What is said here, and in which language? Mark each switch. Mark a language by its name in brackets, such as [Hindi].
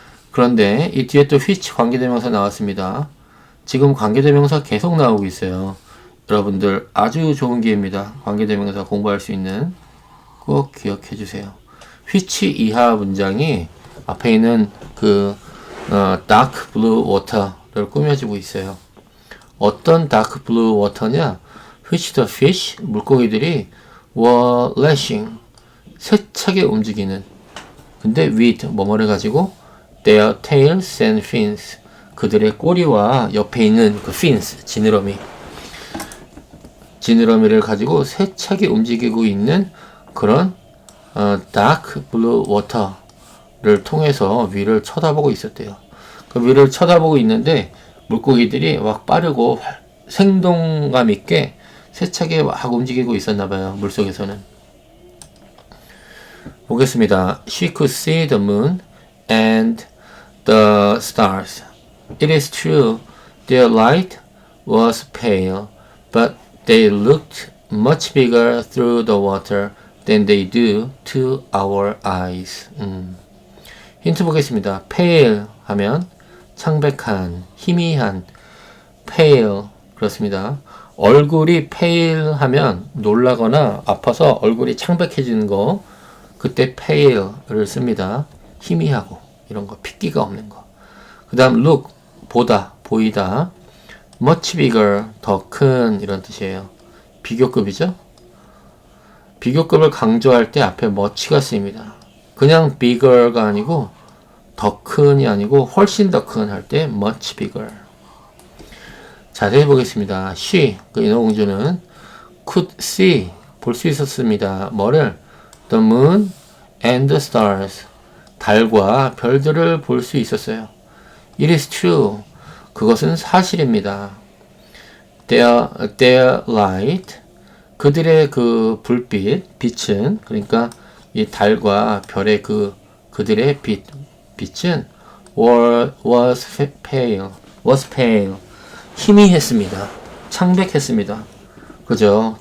[Korean] 그런데 이 뒤에 또 which 관계대명사 나왔습니다. 지금 관계대명사 계속 나오고 있어요. 여러분들 아주 좋은 기회입니다. 관계대명사 공부할 수 있는. 꼭 기억해 주세요. which 이하 문장이 앞에 있는 그 [English] dark blue water [Korean] 를 꾸며주고 있어요. 어떤 [English] dark blue water [Korean] 냐? [English] which the fish, [Korean] 물고기들이 [English] were lashing, [Korean] 세차게 움직이는 근데 with 뭐뭐를 가지고 [English] their tails and fins [Korean] 그들의 꼬리와 옆에 있는 그 fins 지느러미를 가지고 세차게 움직이고 있는 그런 [English] dark blue water [Korean] 를 통해서 위를 쳐다보고 있었대요. 그 위를 쳐다보고 있는데 물고기들이 막 빠르고 생동감 있게 세차게 막 움직이고 있었나 봐요. 물속에서는. 보겠습니다. [English] She could see the moon and the stars. It is true, their light was pale, but they looked much bigger through the water than they do to our eyes. [Korean] 힌트 보겠습니다. pale 하면 창백한, 희미한, pale 그렇습니다. 얼굴이 pale 하면 놀라거나 아파서 얼굴이 창백해지는 거 그때 pale를 씁니다. 희미하고 이런 거 핏기가 없는 거. 그 다음 look 보다 보이다 [English] much bigger [Korean] 더 큰 이런 뜻이에요. 비교급이죠. 비교급을 강조할 때 앞에 much가 쓰입니다. 그냥 bigger가 아니고 더 큰이 아니고 훨씬 더 큰 할 때 [English] much bigger. [Korean] 자세히 보겠습니다. she 그 인어공주는 [English] could see [Korean] 볼 수 있었습니다. 뭐를? [English] the moon and the stars [Korean] 달과 별들을 볼 수 있었어요. [English] It is true [Korean] 그것은 사실입니다. [English] Their light [Korean] 그들의 그 불빛 빛은 그러니까 이 달과 별의 그들의 빛은 [English] was pale [Korean] 희미했습니다. 창백했습니다. 그죠?